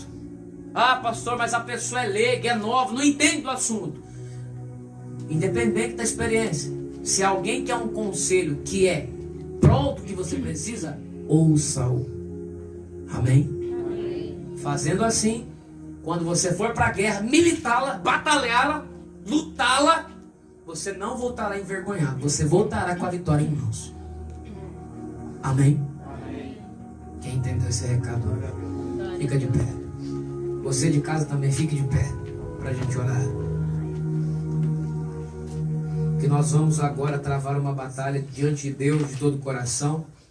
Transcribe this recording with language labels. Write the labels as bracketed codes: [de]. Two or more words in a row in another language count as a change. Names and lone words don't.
[pt] Ah, pastor, mas a pessoa é leiga, é nova, não entende do assunto. Independente da experiência, se alguém quer um conselho que é pronto que você precisa, ouça-o. Amém? Fazendo assim, quando você for para a guerra, militá-la, batalhá-la, lutá-la, você não voltará envergonhado, você voltará com a vitória em mãos. Amém? Quem entendeu esse recado, fica de pé. Você de casa também fique de pé, para a gente orar. Que nós vamos agora travar uma batalha diante de Deus de todo o coração.